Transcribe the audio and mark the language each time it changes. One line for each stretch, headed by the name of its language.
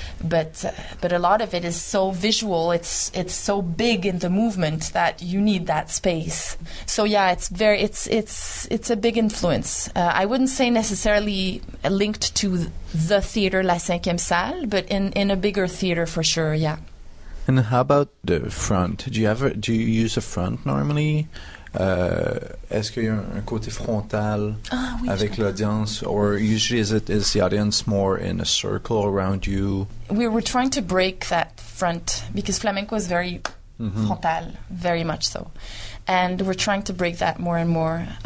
English: But a lot of it is so visual. It's so big in the movement that you need that space. So yeah, it's a big influence. I wouldn't say necessarily linked to the theater La Cinquième Salle, but in a bigger theater for sure. Yeah. And how about the front? Do you use a front normally?
French: Est-ce qu'il y a un côté frontal avec l'audience,
English: or usually is the audience more in a circle around you? We were trying to break that front, because flamenco is very frontal, very much so, and we're trying to break that more and more.